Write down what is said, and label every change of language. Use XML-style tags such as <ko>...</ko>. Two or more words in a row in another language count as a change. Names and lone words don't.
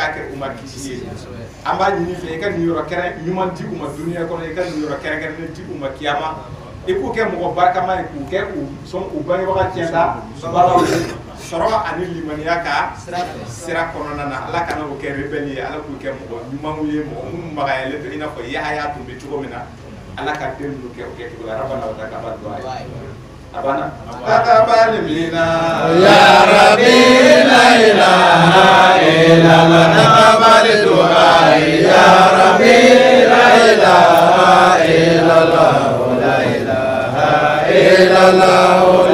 <bm>k'a kɛ u ma kisi ye an b'a ɲini fɛ i ka nin yɔrɔ kɛrɛ ɲuman di u ma duniya kɔnɔ i ka nin yɔrɔ kɛrɛnkɛrɛnnen di u ma kiyama i k'u kɛ mɔgɔ barikama ye k'u kɛ sɔn u bangebaga tiɲɛta balaw ye sɔrɔ ani limaniya ka sira kɔnɔna na ala kana o kɛ rebelle ye ala k'u kɛ mɔgɔ ɲumanw ye mɔgɔ minnu magayalen don i n'a fɔ Yahaya tun bɛ cogo min na ala ka den ninnu kɛ o kɛ cogo la</bm> <ar>ربنا وتقبل دعاء أبانا تقبل منا يا ربي لا إله إلا الله تقبل دعاء يا ربي لا إله إلا الله لا إله إلا الله</ar>